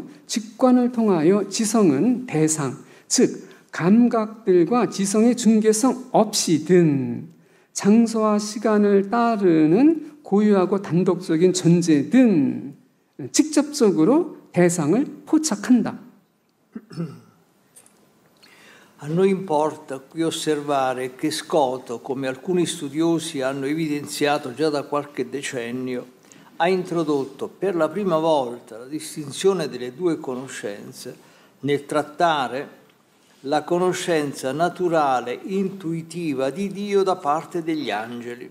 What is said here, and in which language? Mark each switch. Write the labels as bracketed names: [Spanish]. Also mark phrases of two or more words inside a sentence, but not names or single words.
[Korean] 직관을 통하여 지성은 대상, 즉 감각들과 지성의 중개성 없이든 장소와 시간을 따르는 고유하고 단독적인 존재든 직접적으로 대상을 포착한다. [Italian] A noi importa qui osservare che Scott, come alcuni studiosi hanno evidenziato già da qualche decennio, ha introdotto per la prima volta la distinzione delle due conoscenze nel trattare la conoscenza naturale, intuitiva di Dio da parte degli angeli.